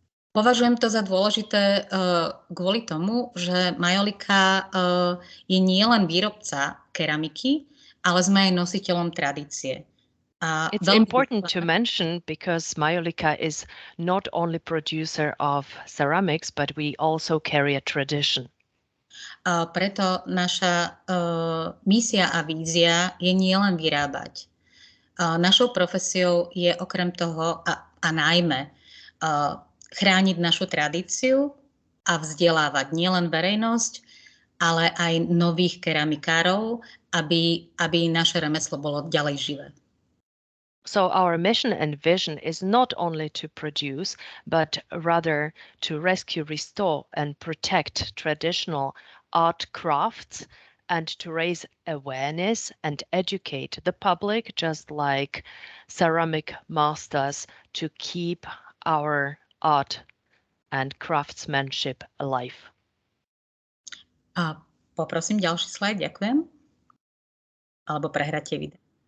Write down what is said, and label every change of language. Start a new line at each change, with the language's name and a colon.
Slovak: Považujem to za dôležité kvôli tomu, že majolika je nielen výrobca keramiky, ale sme aj nositeľom tradície.
English: It's important to mention because Majolika is not only producer of ceramics, but we also carry a tradition.
Slovak: Preto naša misia a vízia je nielen vyrábať. Našou profesiou je okrem toho a najmä chrániť našu tradíciu a vzdelávať nielen verejnosť, ale aj nových keramikárov, aby naše remeslo bolo ďalej živé.
English: So our mission and vision is not only to produce, but rather to rescue, restore, and protect traditional art crafts and to raise awareness and educate the public, just like ceramic masters, to keep our art and craftsmanship alive.
Slovak: A poprosím ďalší slajd, ďakujem. Alebo prehratie video.